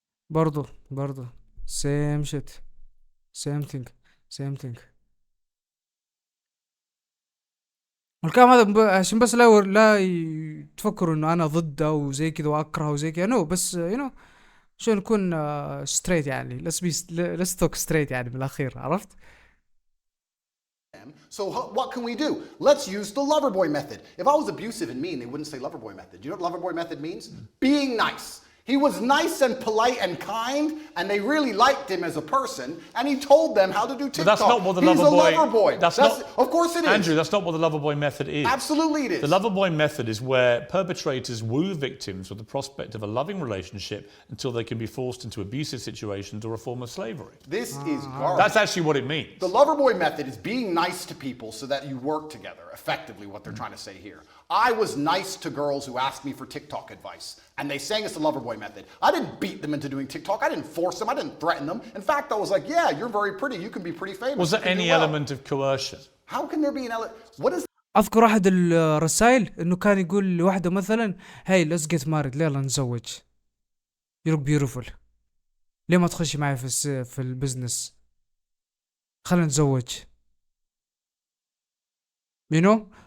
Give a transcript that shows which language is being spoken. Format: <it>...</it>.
<en>برضو same shit same thing.</en> <ar>والكلام هذا عشان بس لا تفكروا انه انا ضده وزي كذا واكره وزي كذا، نو بس شو نكون ستريت يعني،</ar> <en>let's talk straight</en> <ar>يعني بالاخير، عرفت؟</ar> <en>So what can we do? Let's use the lover boy method. If I was abusive and mean, they wouldn't say lover boy method. Do you know what lover boy method means? Being nice. He was nice and polite and kind, and they really liked him as a person, and he told them how to do TikTok. But that's not what the He's lover boy... That's not, of course it is. Andrew, that's not what the lover boy method is. Absolutely it is. The lover boy method is where perpetrators woo victims with the prospect of a loving relationship until they can be forced into abusive situations or a form of slavery. This is garbage. That's actually what it means. The lover boy method is being nice to people so that you work together, effectively what they're trying to say here. I was nice to girls who asked me for TikTok advice, and they sang it's the lover boy method. I didn't beat them into doing TikTok. I didn't force them. I didn't threaten them. In fact, I was like, yeah, you're very pretty. You can be pretty famous. Was there any element of coercion? How can there be an element? What is</en> <ar>اذكر احد الرسائل انه كان يقول لواحدة مثلا هاي</ar> <en>let's get married،</en> <ar>يلا نتزوج،</ar> <en>you look beautiful،</en> <ar>ليه ما تخشي معي في البزنس، خلينا نتزوج،</ar> <en>you know.</en>